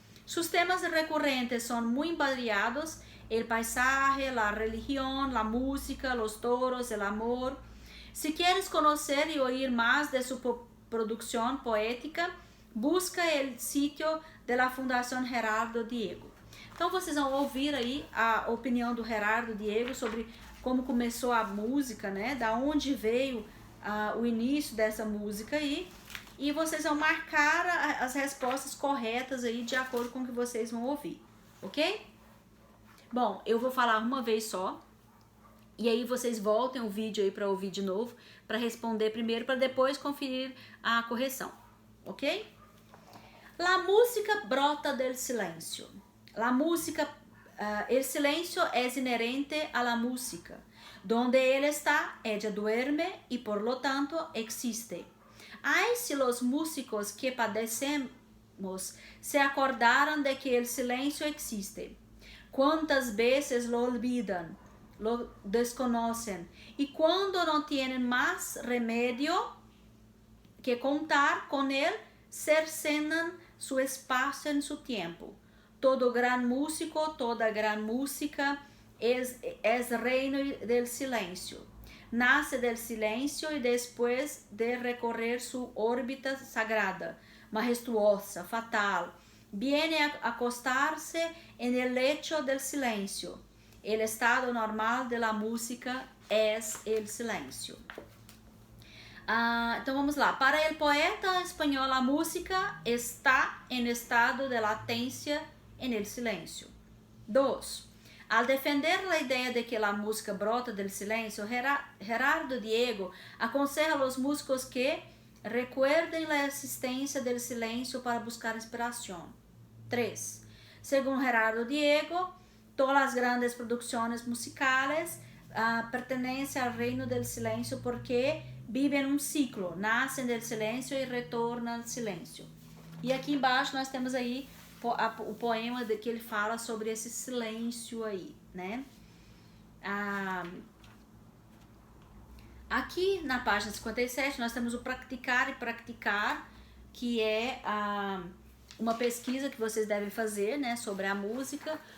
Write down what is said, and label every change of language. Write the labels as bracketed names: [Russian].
[Spanish] Sus temas recurrentes son muy variados: el paisaje, la religión, la música, los toros, el amor. Si quieres conocer y oír más de su producción poética, busca el sitio de la Fundación Gerardo Diego. [Portuguese] Então vocês vão ouvir aí a opinião do Gerardo Diego sobre como começou a música, né? Da onde veio o início dessa música aí. E vocês vão marcar as respostas corretas aí de acordo com o que vocês vão ouvir, ok? Bom, eu vou falar uma vez só. E aí vocês voltem o vídeo aí para ouvir de novo, para responder primeiro, para depois conferir a correção, ok? [Spanish] La música brota del silencio. La música, el silencio es inherente a la música. Donde él está, ella duerme y por lo tanto existe. Ay, si los músicos que padecemos se acordaran de que el silencio existe. ¿Cuántas veces lo olvidan, lo desconocen? Y cuando no tienen más remedio que contar con él, cercenan su espacio en su tiempo. Todo gran músico, toda gran música es reino del silencio. Nace del silencio y después de recorrer su órbita sagrada, majestuosa, fatal, viene a acostarse en el lecho del silencio. El estado normal de la música es el silencio. [Portuguese] Então vamos lá. Para o poeta espanhol, a música está em estado de latência [Spanish] en el silencio. 2. Al defender la idea de que la música brota del silencio, Gerardo Diego aconseja a los músicos que recuerden la existencia del silencio para buscar inspiración. 3. Según Gerardo Diego, todas las grandes producciones musicales pertenecen al reino del silencio porque viven un ciclo, nacen del silencio y retornam al silencio. [Portuguese] E aqui embaixo nós temos aí o poema que ele fala sobre esse silêncio aí, né? Aqui na página 57 nós temos o praticar e praticar, que é uma pesquisa que vocês devem fazer, né, sobre a música.